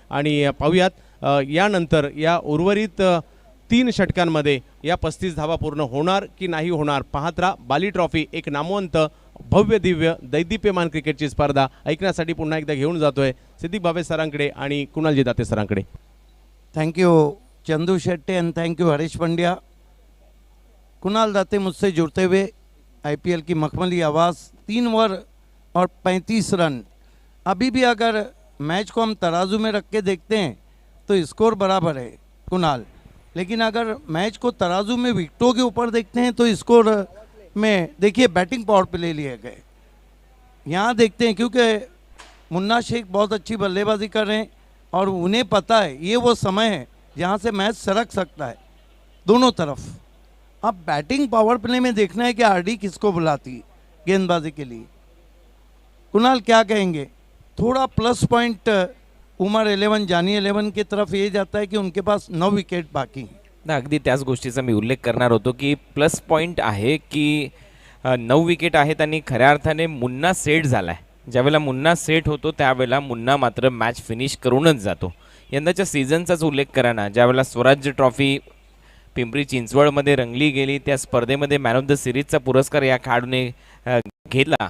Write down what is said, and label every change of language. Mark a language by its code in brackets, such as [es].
[mr] आणि पाहूयात यानंतर या उर्वरित 3 षटकांमध्ये या 35 धावा पूर्ण होणार की नाही होणार. पाहत राहा बाली ट्रॉफी, एक नामवंत भव्य दिव्य दैदिप्यमान क्रिकेटची स्पर्धा ऐकण्यासाठी पुन्हा एकदा घेऊन जातोय सिद्दीक बाबे सरांकडे आणि कुणालजी Date सरांकडे. [en] Thank you Chandu Shetty end thank you Harish Pandya. [hi] Kunal दाते मुझसे जुड़ते हुए IPL की मखमली आवाज़. 3 ओवर और 35 रन. अभी भी अगर मैच को हम तराजू में रख के देखते हैं तो स्कोर बराबर है कुणाल, लेकिन अगर मैच को तराजू में विकेटों के ऊपर देखते हैं तो स्कोर में देखिए बैटिंग पावर पे ले लिए गए. यहाँ देखते हैं क्योंकि मुन्ना शेख बहुत अच्छी बल्लेबाजी कर रहे हैं और उन्हें पता है ये वो समय है जहाँ से मैच सरक सकता है दोनों तरफ. अब बैटिंग पावर प्ले में देखना है कि RD किसको बुलाती गेंदबाजी के लिए. कुणाल क्या कहेंगे? थोड़ा प्लस पॉइंट उमर 11 जानी 11 की तरफ ये जाता है कि उनके पास 9 विकेट बाकी हैं. [mr] ना अगदी त्याच गोष्टीचा मी उल्लेख करणार होतो की प्लस पॉईंट आहे की 9 विकेट आहेत आणि खऱ्या अर्थाने मुन्ना सेट झाला आहे. ज्यावेळेला मुन्ना सेट होतो त्यावेळेला मुन्ना मात्र मॅच फिनिश करूनच जातो. यंदाच्या सीझनचाच उल्लेख करा ना, ज्यावेळेला स्वराज्य ट्रॉफी पिंपरी चिंचवडमध्ये रंगली गेली त्या स्पर्धेमध्ये मॅन ऑफ द सिरीजचा पुरस्कार या खेळाडूने घेतला.